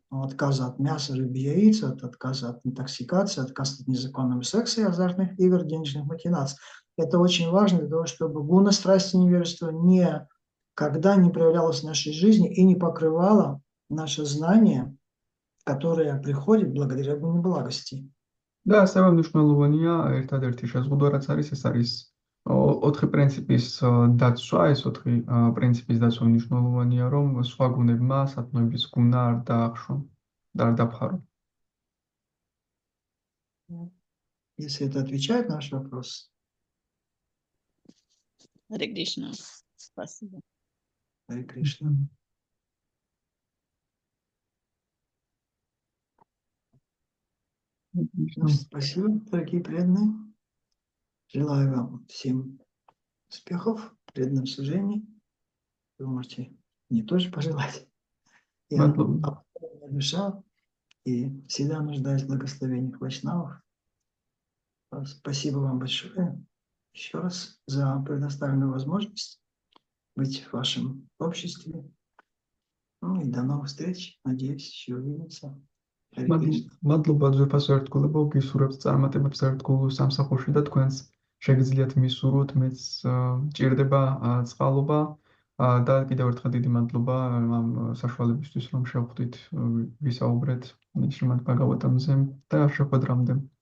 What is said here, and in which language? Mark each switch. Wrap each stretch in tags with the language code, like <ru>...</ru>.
<ru>Отказа от мяса, рыбы, яиц, отказа от интоксикации, отказ от незаконного секса и азартных игр, денежных махинаций. Это очень важно для того, чтобы гуна страсти невежества никогда не проявлялось в нашей жизни и не покрывало наше знание, которое приходит благодаря гуне благости.</ru> <ka>და ასევე მნიშვნელოვანია ერთადერთი შეზღუდვა, რაც არის, ეს არის 4 პრინციპის დაცვა, ეს 4 პრინციპის дацва მნიშვნელოვანია, რომ სხვა გუნებმა სათნოების გუნა არ დაახშვან და არ დაფხარონ.</ka> <ru>Если это отвечает на ваш вопрос. Харе Кришна. Спасибо. Харе Кришна. Спасибо, дорогие преданные. Желаю вам всем успехов в преданном служении. Вы можете мне тоже пожелать. Я обыкновенная душа и всегда нуждаюсь в благословениях вайшнавов. Спасибо вам большое еще раз за предоставленную возможность быть в вашем обществе. Ну и до новых встреч. Надеюсь, еще увидимся.</ru> <ka>მადლობა ძვირფასო ერთგულებო, გისურვებთ წარმატებებს ერთგულ სამსახურში და თქვენს შეგიძლიათ მისურვოთ, მეც ჭირდება წყალობა და კიდევ ერთხელ დიდი მადლობა ამ საშუალებისთვის, რომ შევხვდით ვისაუბრეთ შრიმად ბჰაგავატამზე და შეხვედრამდე.</ka>